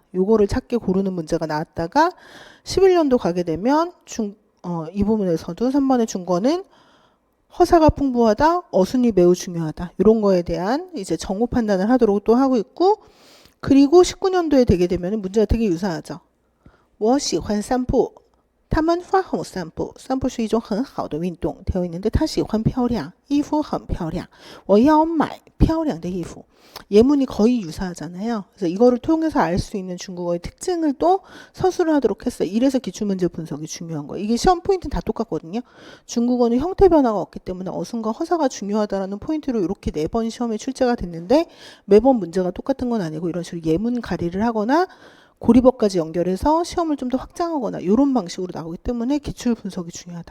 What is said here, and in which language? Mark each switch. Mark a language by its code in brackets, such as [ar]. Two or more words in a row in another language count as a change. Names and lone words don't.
[ko] 요거를 찾게 고르는 문제가 나왔다가 11년도 가게 되면 이 부분에서도 3번의 중거는 허사가 풍부하다, 어순이 매우 중요하다. 이런 거에 대한 이제 정오 판단을 하도록 또 하고 있고, 그리고 19년도에 되게 되면 문제가 되게 유사하죠. [zh] 我喜欢散步他们发红散步，散步是一种很好的运动。 [ko] 되어 있는데 [zh] 他喜欢漂亮，衣服很漂亮，我要买漂亮的衣服。 [ko] 예문이 거의 유사하잖아요. 그래서 이거를 통해서 알 수 있는 중국어의 특징을 또 서술을 하도록 했어요. 이래서 기출문제 분석이 중요한 거예요. 이게 시험 포인트는 다 똑같거든요. 중국어는 형태 변화가 없기 때문에 어순과 허사가 중요하다라는 포인트로 이렇게 4번 시험에 출제가 됐는데 매번 문제가 똑같은 건 아니고 이런 식으로 예문 가리를 하거나 고리법까지 연결해서 시험을 좀 더 확장하거나 이런 방식으로 나오기 때문에 기출 분석이 중요하다.